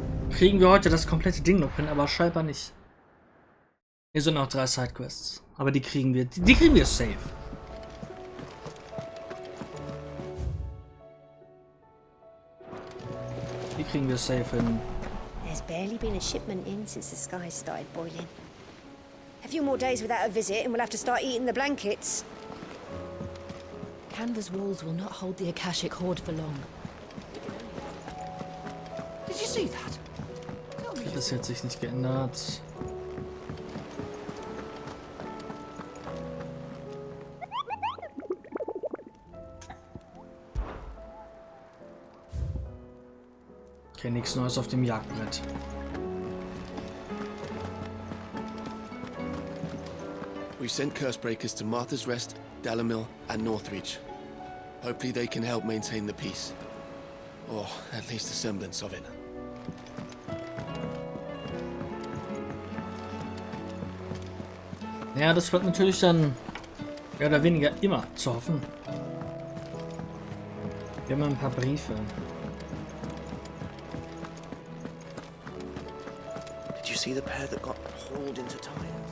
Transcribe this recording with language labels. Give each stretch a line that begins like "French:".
German: Kriegen wir heute das komplette Ding noch hin, aber scheinbar nicht. Hier sind noch 3 Sidequests. Aber die kriegen wir. Die kriegen wir safe. Die kriegen wir safe hin.
English: There's barely been a shipment in since the skies started boiling. A few more days without a visit and we'll have to start eating the blankets. Kanver's walls will not hold the Akashic Horde for long. Did you see that?
German: Das hat sich nicht geändert. Okay, nichts Neues auf dem Jagdbrett.
English: We've sent Cursebreakers to Martha's Rest, Dalamil, and Northreach. Hopefully they can help maintain the peace. Or at least a semblance of it.
German: Ja, das wird natürlich dann mehr oder weniger immer zu hoffen. Wir haben ein paar Briefe.
English: Did you see the pair that got hauled into tires?